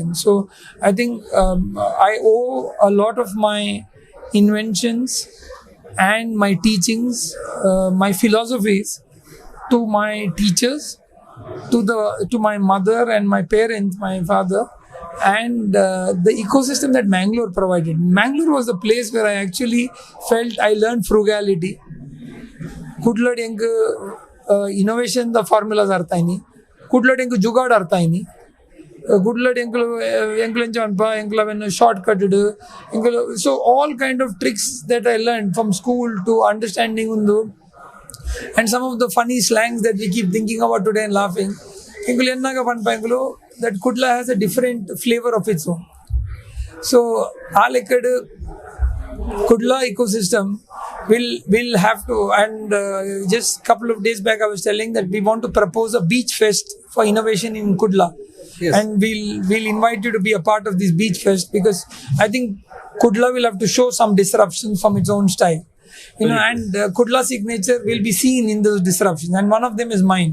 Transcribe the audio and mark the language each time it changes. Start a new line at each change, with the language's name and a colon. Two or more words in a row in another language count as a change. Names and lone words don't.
English: So I think I owe a lot of my inventions and my teachings, my philosophies to my teachers, to my mother and my parents, my father, and the ecosystem that Mangalore provided. Mangalore was the place where I actually felt I learned frugality.
Tulu: ಕುಡ್ಲಡ್ ಹೆಂಗ್
English: innovation the formulas
Tulu: ಅರ್ಥ ಆಯ್ನಿ, ಕುಡ್ಲಡ್ ಹೆಂಗ್ ಜುಗಾಡ್ ಅರ್ಥ ಆಯ್ನಿ, ಕುಡ್ಲಡ್ ಎಂಕ್ಲೆಂಚ ಅನ್ಪ ಎಂಕ್ಲವೆನ್ನು ಶಾರ್ಟ್ ಕಟ್ಟಡ್ ಎಂಕ್ಲು.
English: so all kind of tricks that I learn from school to understanding ಒಂದು, and some of the funny slangs that we keep thinking about today and laughing.
Tulu: ಎಂಕ್ಲು ಎನ್ನಾಗ ಪನ್ಪ ಎಂಕ್ಲು
English: that Kudla has a different flavor of its own. So
Tulu: ಆ ಲೆಕ್ಕಡ್
English: Kudla ecosystem will have to, and just a couple of days back I was telling that we want to propose a beach fest for innovation in Kudla. Yes. And we'll invite you to be a part of this beach fest, because I think Kudla will have to show some disruption from its own style, and Kudla signature will be seen in those disruptions, and one of them is mine.